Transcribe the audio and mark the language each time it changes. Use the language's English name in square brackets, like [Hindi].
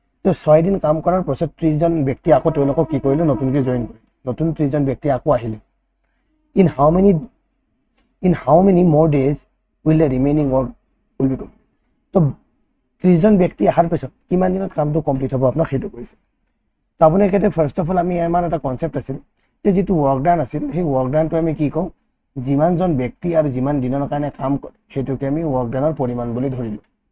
[Assamese] তো 6 দিন কাম কৰাৰ পাছত 30জন ব্যক্তি আকৌ তেওঁলোকক কি কৰিলে, নতুনকৈ জইন কৰিলে, নতুন 30জন ব্যক্তি আকৌ আহিলে। [English] In how many more days will the remaining work will be complete? [Assamese] তো 30জন ব্যক্তি অহাৰ পিছত কিমান দিনত কামটো কমপ্লিট হ'ব আপোনাক সেইটো কৈছে। তো আপুনি একেতে ফাৰ্ষ্ট অফ অল আমি আমাৰ এটা কনচেপ্ট আছিল যে যিটো ৱৰ্ক ডান আছিল, সেই ৱৰ্ক ডানটো আমি কি কওঁ, যিমানজন ব্যক্তি আৰু যিমান দিনৰ কাৰণে কাম কৰে সেইটোকে আমি ৱৰ্ক ডানৰ পৰিমাণ বুলি ধৰিলোঁ।